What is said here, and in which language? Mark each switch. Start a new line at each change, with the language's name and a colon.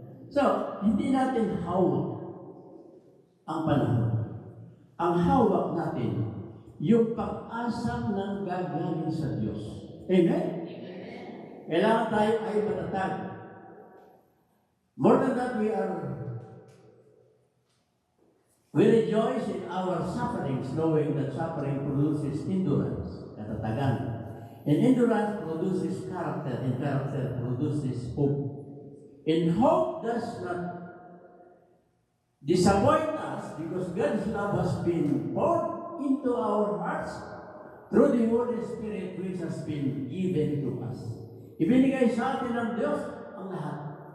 Filipino: So, hindi natin hawak ang panahon. Ang hawak natin, yung pag-asang nang gagaling sa Diyos. Amen? Kailangan tayo ay matatag.
English: More than that, we rejoice in our sufferings, knowing that suffering produces endurance, katatagan. And endurance produces character, and character produces hope. And hope does not disappoint us, because God's love has been poured into our hearts through the Holy Spirit which has been given to us.
Filipino: Ibinigay sa atin ng Diyos ang lahat.